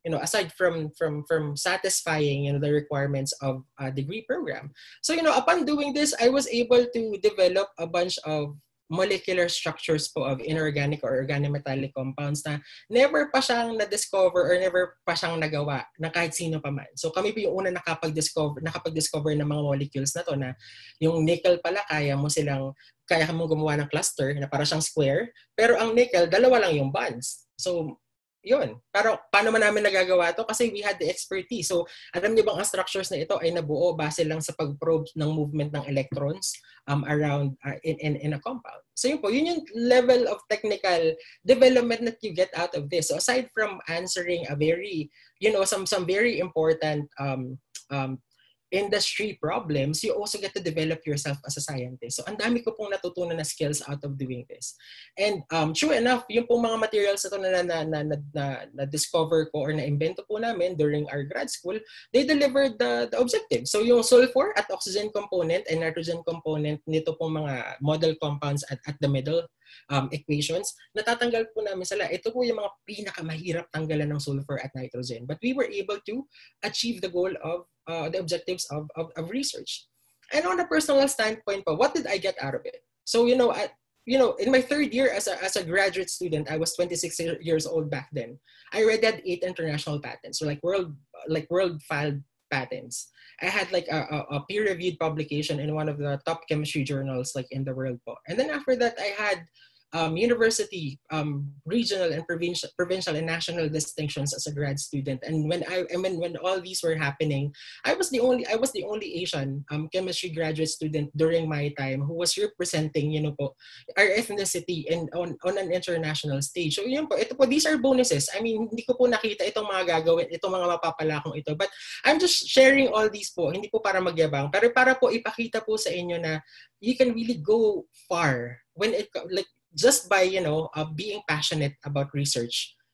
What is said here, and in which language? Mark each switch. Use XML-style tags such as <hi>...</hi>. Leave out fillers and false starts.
<en>Aside from satisfying the requirements of a degree program. So upon doing this, I was able to develop a bunch of molecular structures po of inorganic or organometallic compounds</en> <tl>na never pa siyang na-discover or never pa siyang nagawa na kahit sino pa man. So kami po yung una nakapag-discover ng mga molecules na to na yung nickel pala kaya mo gumawa ng cluster na para siyang square, pero ang nickel, dalawa lang yung bonds. So yun. Pero paano man namin nagagawa to? Kasi</tl> <en>we had the expertise.</en> <tl>So, alam niyo bang ang structures na ito ay nabuo base lang sa pag-probe ng movement ng electrons around in a compound. So, yun po.</tl> <en>Yun yung level of technical development that you get out of this. So, aside from answering a very, some very important industry problems, you also get to develop yourself as a scientist.</en> <tl>So ang dami ko pong natutunan</tl> <en>na skills out of doing this. And true enough,</en> <tl>yung pong mga materials na discover ko or na-invento po namin</tl> <en>during our grad school, they delivered the objective.</en> <tl>So yung sulfur at oxygen component and nitrogen component nito pong mga model compounds at the middle equations, natatanggal po namin sila. Ito po yung mga pinakamahirap tanggalan ng sulfur at nitrogen.</tl> <en>But we were able to achieve the goal of the objectives of research. And on a personal standpoint, what did I get out of it? So, in my third year as a graduate student, I was 26 years old back then. I already had 8 international patents, so like world filed patents. I had like a peer-reviewed publication in one of the top chemistry journals like in the world po. And then after that, I had university, regional and provincial and national distinctions as a grad student. And when all these were happening, I was the only Asian chemistry graduate student during my time who was representing, our ethnicity and on an international stage.</en> <tl>So yun po, ito po,</tl> <en>these are bonuses. I mean,</en> <tl>hindi ko po nakita itong mga gagawin, itong mga mapapalakong ito.</tl> <en>But I'm just sharing all these po,</en> <tl>hindi po para magyabang, pero para po ipakita po sa inyo na</tl> <en>you can really go far when it like just by being passionate about research.</en>